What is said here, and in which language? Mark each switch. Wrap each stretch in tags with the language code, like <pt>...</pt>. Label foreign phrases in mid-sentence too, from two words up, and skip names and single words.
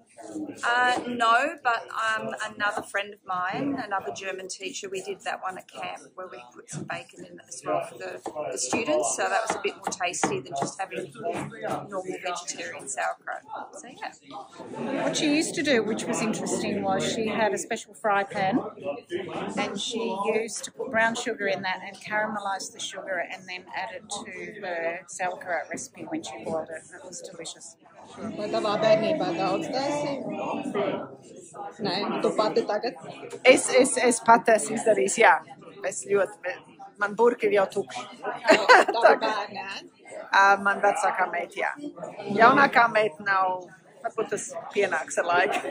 <en>No, but another friend of mine, another German teacher, we did that one at camp where we put some bacon in it as well for the students, so that was a bit more tasty than just having normal vegetarian sauerkraut. So yeah. What she used to do, which was interesting, was she had a special fry pan and she used to put brown sugar in that and caramelise the sugar and then add it to her sauerkraut recipe when she boiled it. It was delicious.</en> <lv>Vai tavā bērnībā daudz taisīja? Nē, tu pati tagad? Es pat esmu izdarījis, jā. Es ļoti, man burki ir jau tukši. Tavi bērni, Man vecākā meita, jā. Jaunākā meita nav, varbūt tas pienāks ar laiku.</lv>